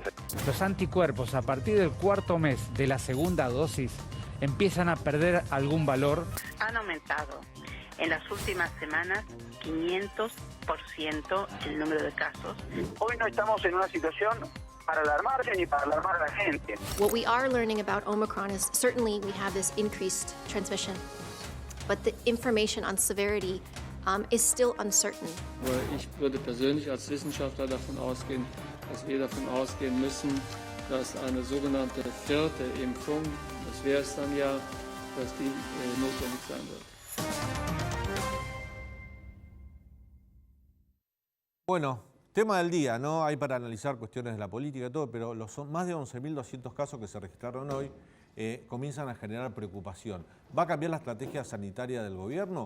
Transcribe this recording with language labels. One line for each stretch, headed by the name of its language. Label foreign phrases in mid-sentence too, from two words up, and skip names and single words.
Spanish: Los anticuerpos a partir del 4.º mes de la segunda dosis empiezan a perder algún valor. Han aumentado en las últimas semanas 500% el número de casos. Hoy no estamos en una situación para alarmarse ni para alarmar a la gente.
English: What we are learning about Omicron is certainly we have this increased transmission, but the information on severity is still uncertain.
German: Ich würde persönlich als Wissenschaftler davon ausgehen, dass wir davon ausgehen müssen, dass eine sogenannte 4. Impfung, das wäre es dann ja, dass die notwendig sein wird.
Spanish: Bueno, tema del día, ¿no? Hay para analizar cuestiones de la política y todo, pero son más de 11.200 casos que se registraron hoy. Comienzan a generar preocupación. ¿Va a cambiar la estrategia sanitaria del gobierno?